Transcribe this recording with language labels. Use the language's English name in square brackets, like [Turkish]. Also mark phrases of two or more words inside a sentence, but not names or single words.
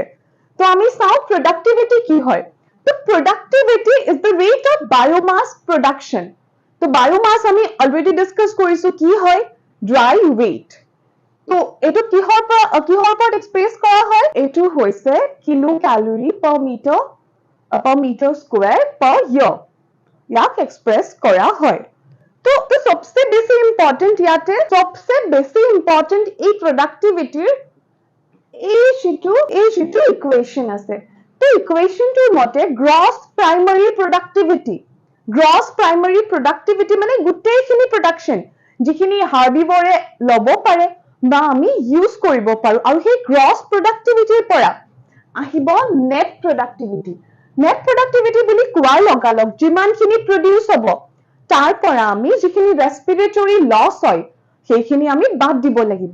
[Assamese] তো আমি চাও productivity কি হয়। [English] তো productivity is the rate of biomass production. [Assamese] তো biomass আমি [English] already discuss [Assamese] কৰিছো কি হয়, [English] dry weight. [Assamese] তো এটো কিহৰ পৰা এক্সপ্ৰেস কৰা হয়, এটো হৈছে [English] kilo calorie per meter square per year, [Assamese] ইয়াক এক্সপ্ৰেস কৰা হয়। তো সবচেয়ে বেছি ইম্পর্টেন্ট এই প্রোডাক্টিভিটির এই যিটো ইকুয়েশন আছে। তো ইকুয়েশনটোৰ মতে [English] gross primary productivity [Assamese] মানে গোটেইখিনি প্ৰডাকশন যিখিনি হাৰ্বিভৰে ল'ব পাৰে বা আমি ইউজ কৰিব পাৰো, আৰু সেই গ্ৰছ প্ৰডাক্টিভিটিৰ পৰা আহিব [English] net productivity [Assamese] বুলি কোৱাৰ লগালগ যিমানখিনি প্ৰডিউস হ'ব তাৰ পৰা আমি যিখিনি [English] respiratory loss [Assamese] হয় সেইখিনি আমি বাদ দিব লাগিব।